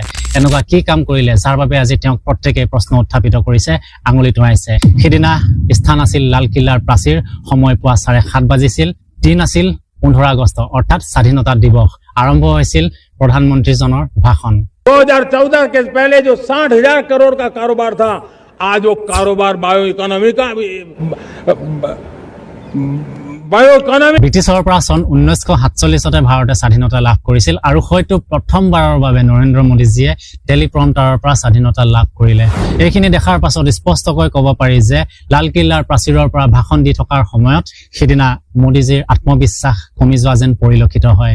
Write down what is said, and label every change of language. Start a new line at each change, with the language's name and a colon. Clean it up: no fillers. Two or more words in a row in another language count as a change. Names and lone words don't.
Assamese: এনেকুৱা কি কাম কৰিলে যাৰ বাবে আজি তেওঁক প্ৰত্যেকেই প্ৰশ্ন উত্থাপিত কৰিছে, আঙুলি তোৱাইছে? সিদিনা স্থান আছিল লালকিল্লাৰ প্ৰাচীৰ, সময় পুৱা 7:30 বাজিছিল। দিন আছিল 15 আগষ্ট অৰ্থাৎ স্বাধীনতা দিৱস। আৰম্ভ হৈছিল প্ৰধানমন্ত্ৰীজনৰ ভাষণ।
Hindi: 2014 के पहले जो 60,000 करोड़ का कारोबार था, आज वो कारोबार
English: bio economy
Assamese: ব্ৰিটিছৰ পৰা চন 1947 ভাৰতে স্বাধীনতা লাভ কৰিছিল আৰু হয়তো প্ৰথমবাৰৰ বাবে নৰেন্দ্ৰ মোদীজীয়ে টেলিপ্ৰম্পটাৰৰ পৰা স্বাধীনতা লাভ কৰিলে। এইখিনি দেখাৰ পাছত স্পষ্টকৈ ক'ব পাৰি যে লালকিল্লাৰ প্ৰাচীৰৰ পৰা ভাষণ দি থকাৰ সময়ত সিদিনা মোদীজীৰ আত্মবিশ্বাস কমি যোৱা যেন পৰিলক্ষিত হয়।